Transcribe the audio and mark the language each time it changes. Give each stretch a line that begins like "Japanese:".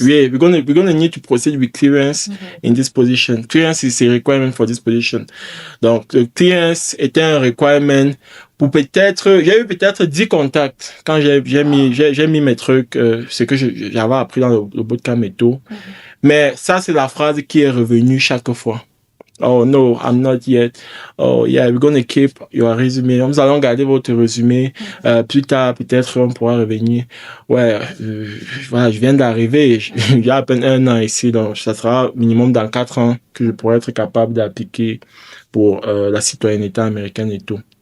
English: Yeah, we're going to need to proceed with clearance in this position. Clearance is a requirement for this position.
French: Donc, le clearance était un requirement pour j'ai eu peut-être 10 contacts quand j'ai mis mes trucs, ce que j'avais appris dans le bootcamp et tout. Mais ça, c'est la phrase qui est revenue chaque fois.
English: Oh no, I'm not yet. Oh yeah, we're gonna keep your resume.
French: Nous allons garder votre résumé. Plus tard, peut-être on pourra revenir. Ouais, voilà, je viens d'arriver. J'ai à peine 1 an ici, donc ça sera minimum dans 4 ans que je pourrai être capable d'appliquer pour la citoyenneté américaine et tout.